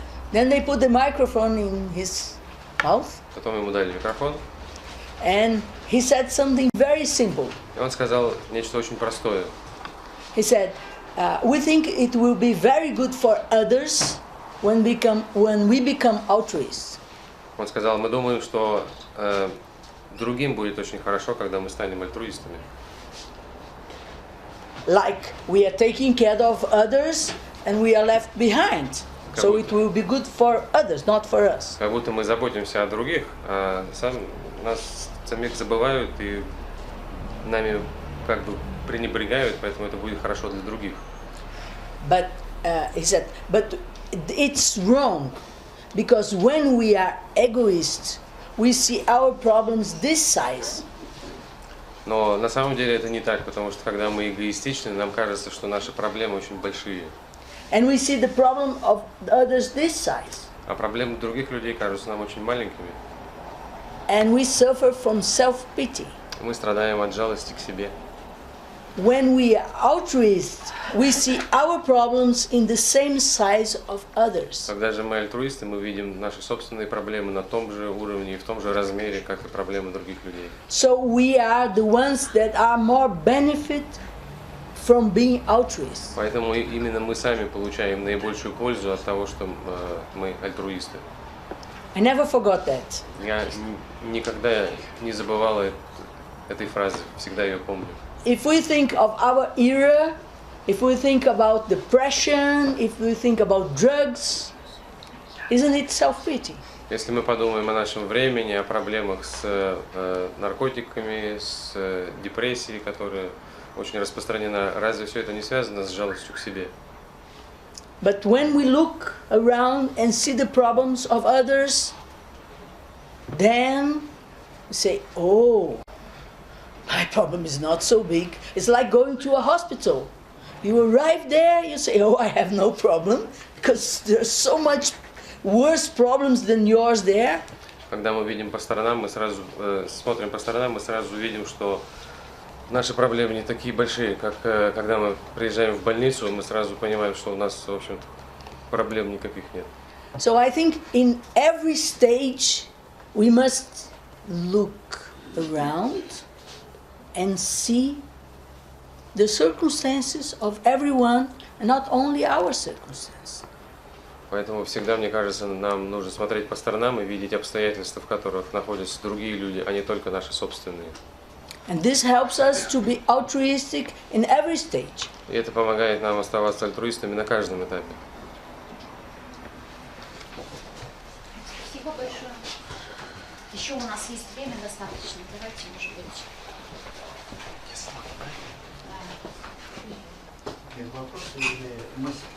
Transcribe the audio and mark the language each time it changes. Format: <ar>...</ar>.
<en>Then they put the microphone in his mouth.</en> <ru>Потом ему дали микрофон.</ru> <en>And he said something very simple.</en> <ru>И он сказал нечто очень простое.</ru> <en>He said, we think it will be very good for others when we become altruists.</en> <ru>Он сказал, мы думаем, что другим будет очень хорошо, когда мы станем альтруистами.</ru> <en>Like we are taking care of others and we are left behind. So it will be good for others, not for us.</en> <ru>Как будто мы заботимся о других, а нас самих забывают и нами как бы пренебрегают, поэтому это будет хорошо для других.</ru> <en>But he said, but it's wrong, because when we are egoists, we see our problems this size.</en> <ru>Но на самом деле это не так, потому что когда мы эгоистичны, нам кажется, что наши проблемы очень большие.</ru> <en>And we see the problem of others this size.</en> <ru>А проблемы других людей кажутся нам очень маленькими.</ru> <en>And we suffer from self-pity.</en> <ru>Мы страдаем от жалости к себе.</ru> <en>When we are altruists, we see our problems in the same size of others.</en> <ru>Когда же мы альтруисты, мы видим наши собственные проблемы на том же уровне и в том же размере, как и проблемы других людей.</ru> <en>So we are the ones that are more benefit from being altruists.</en> <ru>Поэтому именно мы сами получаем наибольшую пользу от того, что мы альтруисты.</ru> <en>I never forgot that.</en> <ru>Я никогда не забывала этой фразы, всегда ее помню.</ru> <en>If we think of our era, if we think about depression, if we think about drugs, isn't it self-pity?</en> <ru>Если мы подумаем о нашем времени, о проблемах с наркотиками, с депрессией, которая очень распространена, разве все это не связано с жалостью к себе?</ru> <en>But when we look around and see the problems of others, then we say, oh, my problem is not so big. It's like going to a hospital. You arrive there, you say, oh, I have no problem, because there's so much worse problems than yours there.</en> <ru>Когда мы видим по сторонам, мы сразу смотрим по сторонам, мы сразу видим, что наши проблемы не такие большие, как когда мы приезжаем в больницу, мы сразу понимаем, что у нас, в общем-то, проблем никаких нет.</ru> <en>So I think in every stage we must look around and see the circumstances of everyone, and not only our circumstances.</en> <ru>Поэтому всегда, мне кажется, нам нужно смотреть по сторонам и видеть обстоятельства, в которых находятся другие люди, а не только наши собственные.</ru> <en>And this helps us to be altruistic in every stage.</en> <ru>И это помогает нам оставаться альтруистами на каждом этапе. Спасибо большое. Еще у нас есть время достаточно. Давайте, может быть.</ru>